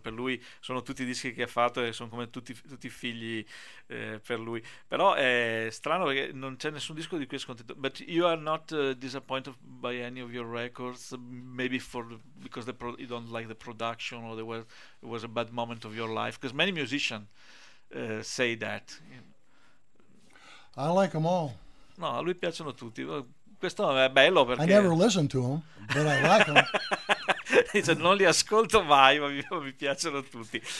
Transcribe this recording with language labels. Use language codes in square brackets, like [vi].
[it] Per lui sono tutti i dischi che ha fatto e sono come tutti figli per lui. Però è strano perché non c'è nessun disco di cui è scontento. [en] But you are not disappointed by any of your records, maybe because you don't like the production or it was a bad moment of your life, because many musicians say that. I like them all. [it] No, a lui piacciono tutti. Questo è bello perché... [en] I never listen to them, but I like them. [it] Dice, non li ascolto mai, ma mi piacciono tutti.